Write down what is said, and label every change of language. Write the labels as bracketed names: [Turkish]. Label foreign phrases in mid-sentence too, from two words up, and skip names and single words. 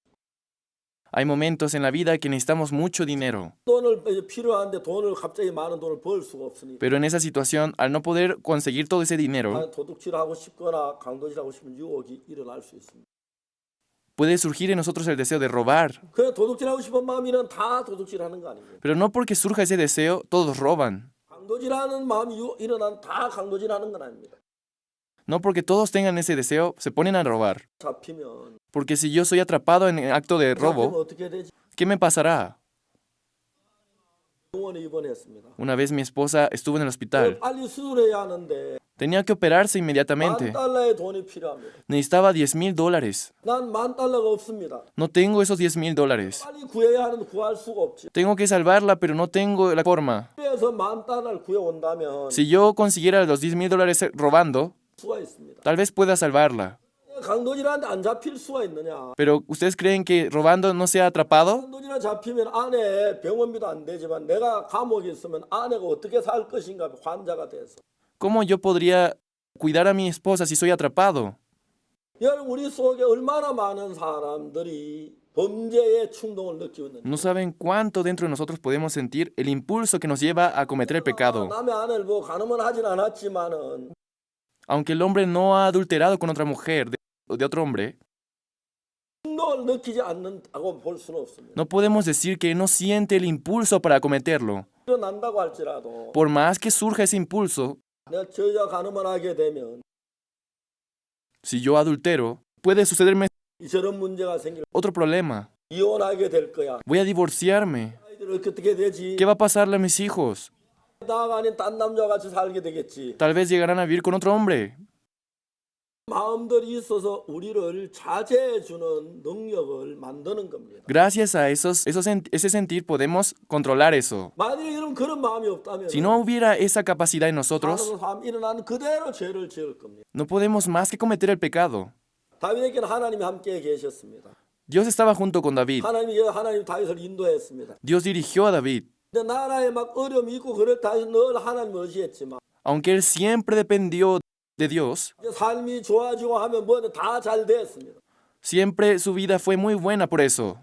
[Spanish] Hay momentos en la vida que necesitamos mucho dinero, [Korean] 돈을 이제 필요한데 돈을 갑자기 많은 돈을 벌 수가 없으니까 [Spanish] pero en esa situación, al no poder conseguir todo ese dinero, [Korean] 도둑질하고 싶거나 강도질하고 싶은 유혹이 일어날 수 있습니다. [Spanish] puede surgir en nosotros el deseo de robar. [Korean] 그냥 도둑질하고 싶은 마음이면 다 도둑질하는 거 아니에요. [Spanish] Pero no porque surja ese deseo, todos roban. [Korean] 강도질하는 마음이 일어난 다 강도질하는 건 아닙니다. [Spanish] No porque todos tengan ese deseo, se ponen a robar. [Korean] 잡히면 [Spanish] Porque si yo soy atrapado en el acto de [Korean] 잡히면 [Spanish] robo, [Korean] 어떻게 되지? [Spanish] ¿qué me pasará? [Korean] 병원에 입원했습니다. [Spanish] Una vez mi esposa estuvo en el hospital. [Korean] 빨리 수술해야 하는데 [Spanish] Tenía que operarse inmediatamente. [Korean] $10,000의 돈이 필요합니다. [Spanish] Necesitaba $10,000. [Korean] 난 $10,000가 없습니다. [Spanish] No tengo esos $10,000. [Korean] 빨리 구해야 하는데 구할 수가 없지. [Spanish] Tengo que salvarla, pero no tengo la forma. [Korean] 그래서 $10,000을 구해온다면 [Spanish] Si yo consiguiera los $10,000 robando, [Korean] 수가 있습니다. [Spanish] tal vez pueda salvarla. [Korean] 강도질하는데 안 잡힐 수가 있느냐? [Spanish] Pero ¿ustedes creen que robando no sea atrapado? [Korean] 강도질에 잡히면 아내 병원비도 안 되지만 내가 감옥에 있으면 아내가 어떻게 살 것인가 환자가 돼서. [Spanish] ¿Cómo yo podría cuidar a mi esposa si soy atrapado? [Korean] 여러분 우리 속에 얼마나 많은 사람들이 범죄의 충동을 느끼고 있는지. [Spanish] No saben cuánto dentro de nosotros podemos sentir el impulso que nos lleva a cometer el pecado. [Korean] 남의 아내를 보고 간음은 하진 않았지만은 [Spanish] Aunque el hombre no ha adulterado con otra mujer de otro hombre, [Korean] 충동을 느끼지 않는다고 볼 수는 없습니다. [Spanish] no podemos decir que no siente el impulso para cometerlo. [Korean] 일어난다고 할지라도 [Spanish] Por más que surja ese impulso, [Korean] 내가 저 여자 간음을 하게 되면 [Spanish] si yo adultero, puede sucederme [Korean] 저런 문제가 생길 [Spanish] otro problema. [Korean] 이혼하게 될 거야. [Spanish] Voy a divorciarme. [Korean] 아이들 어떻게 되지? [Spanish] ¿Qué va a pasarle a mis hijos? [Korean] 나가 아닌 딴 남자와 같이 살게 되겠지. [Spanish] Tal vez llegarán a vivir con otro hombre. [Korean] 마음들이 있어서 우리를 자제해 주는 능력을 만드는 겁니다. [Spanish] Gracias a ese sentir podemos controlar eso. [Korean] 만약에 여러분 그런 마음이 없다면 [Spanish] Si no hubiera esa capacidad en nosotros, [Korean] 사는 삶 일어나는 그대로 죄를 지을 겁니다. [Spanish] no podemos más que cometer el pecado. [Korean] 다윗에게는 하나님이 함께 계셨습니다. [Spanish] Dios estaba junto con David. [Korean] 하나님 다윗을 인도했습니다. [Spanish] Dios dirigió a David. [Korean] 근데 나라에 막 어려움이 있고 그럴 때 늘 하나님을 의지했지만 [Spanish] Aunque él siempre dependió de Dios, [Korean] 이제 삶이 좋아지고 하면 뭐든 다 잘 됐습니다. [Spanish] siempre su vida fue muy buena por eso.